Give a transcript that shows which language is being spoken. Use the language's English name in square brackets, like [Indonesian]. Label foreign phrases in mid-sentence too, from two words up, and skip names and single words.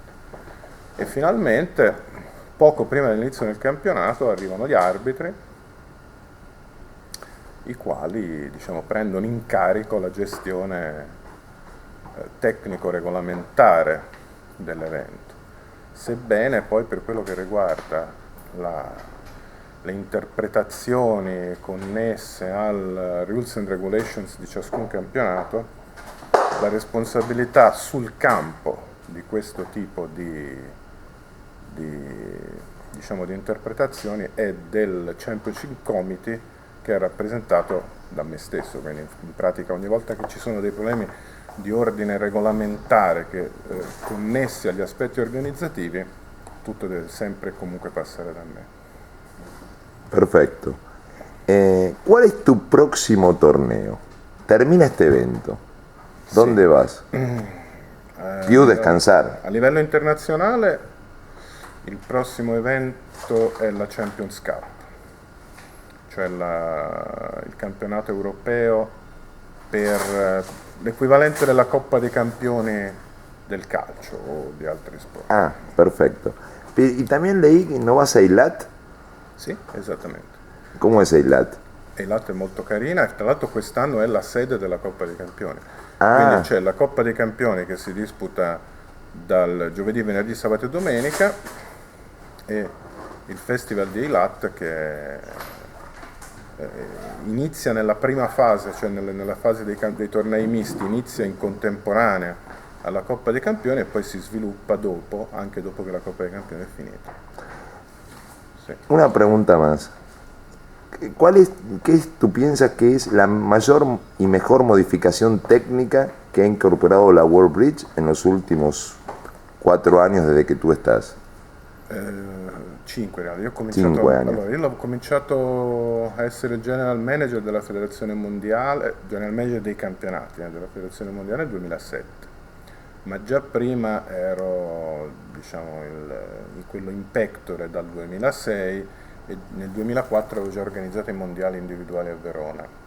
[Italian] E finalmente, poco prima dell'inizio del campionato, arrivano gli arbitri, i quali, diciamo, prendono in carico la gestione tecnico-regolamentare dell'evento. Sebbene poi per quello che riguarda le interpretazioni connesse al [English] rules and regulations [Italian] di ciascun campionato, la responsabilità sul campo di questo tipo di interpretazioni è del Championship Committee, che è rappresentato da me stesso, quindi in pratica ogni volta che ci sono dei problemi di ordine regolamentare connessi agli aspetti organizzativi, tutto deve sempre e comunque passare da me. [Spanish] Perfecto. ¿Cuál es tu próximo torneo? Termina este evento. ¿Dónde vas? [Italian] Più descansar. A livello internazionale il prossimo evento è la Champions Cup, cioè il campionato europeo per l'equivalente della Coppa dei Campioni del calcio o di altri sport. [Spanish] Ah, perfecto. Y también leí que no vas a Eilat. [Italian] Sì, esattamente. [Spanish] ¿Cómo es Eilat? [Italian] Eilat è molto carina e tra l'altro quest'anno è la sede della Coppa dei Campioni. Quindi Ah, c'è la Coppa dei Campioni che si disputa dal giovedì, venerdì, sabato e domenica e il Festival di Eilat che inizia nella prima fase, cioè nella fase dei tornei misti, inizia in contemporanea alla Coppa dei Campioni e poi si sviluppa dopo, anche dopo che la Coppa dei Campioni è finita. Sì. [Spanish] una pregunta más. ¿Tú piensas que es la mayor y mejor modificación técnica que ha incorporado la World Bridge en los últimos 4 años desde que tú estás? [Italian] 5 in realtà. Io ho cominciato, 5 anni. allora, io ho cominciato a essere [English] general manager [Italian] della Federazione Mondiale, [English] general manager [Italian] dei campionati della Federazione Mondiale nel 2007, ma già prima ero, diciamo, quello [Latin] in pectore [Italian] dal 2006 e nel 2004 avevo già organizzato i mondiali individuali a Verona.